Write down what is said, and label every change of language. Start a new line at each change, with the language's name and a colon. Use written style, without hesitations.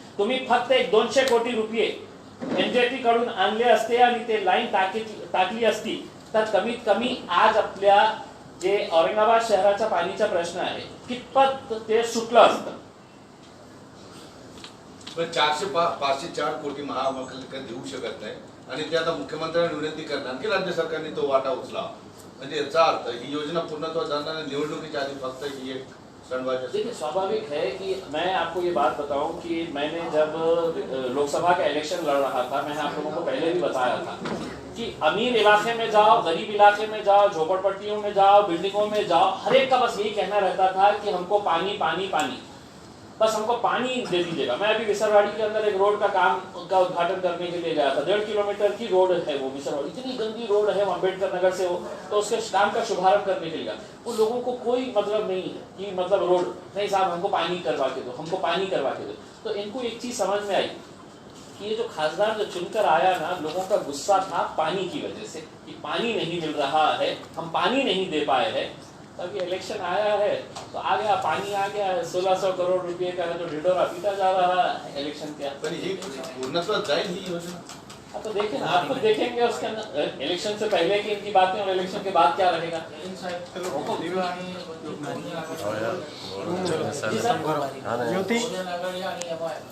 Marathi: तुम्ही फक्त 200 कोटी रुपये MJP कडून आणले असते आणि ते लाईन टाकली असती तर कमीत कमी आज आपल्या जे औरंगाबाद शहराचा पाणीचा प्रश्न आहे कितपत ते सुटलं असतं. पण 504 कोटी महापालिका देऊ शकत नाही आणि ते आता मुख्यमंत्र्यांना विनंती करणार की राज्य सरकारने तो वाटा उचला. म्हणजे याचा अर्थ ही योजना पूर्णत्वास जाणार निवडणुकीच्या आधी फक्त ही एक सणबाजी.
Hindi: देखिए स्वाभाविक है कि मैं आपको ये बात बताऊं कि मैंने जब लोकसभा का इलेक्शन लड़ रहा था मैंने आप लोगों को पहले भी बताया था कि अमीर इलाके में जाओ, गरीब इलाके में जाओ, झोपड़पट्टियों में जाओ, बिल्डिंगों में जाओ, हर एक का बस यही कहना रहता था कि हमको पानी पानी पानी, बस हमको पानी दे दीजिएगा. मैं अभी विसरवाड़ी के अंदर एक रोड का काम का उद्घाटन करने के लिए गया था. 1.5 किलोमीटर की रोड है वो विसरवाड़ी, इतनी गंदी रोड है अम्बेडकर नगर से वो, तो उसके काम का शुभारंभ करने के लिए गया. वो लोगों को कोई मतलब नहीं कि मतलब रोड नहीं साहब हमको पानी करवा के दो, हमको पानी करवा के दो. तो इनको एक चीज समझ में आई कि ये जो खासदार जो चुनकर आया ना, लोगों का गुस्सा था पानी की वजह से कि पानी नहीं मिल रहा है, हम पानी नहीं दे पाए हैं. अभी इलेक्शन आया है तो आ गया पानी, आ गया 1600 करोड़ रुपए का जो ढिढोरा पीटा जा रहा है इलेक्शन के.
Marathi: पण ही पूर्णत्वास जाईल ही योजना.
Hindi: अब तो देखें ना, आप तो देखेंगे उसके अंदर इलेक्शन से पहले की इनकी बातें और इलेक्शन के बाद क्या रहेगा. जी सर. ज्योती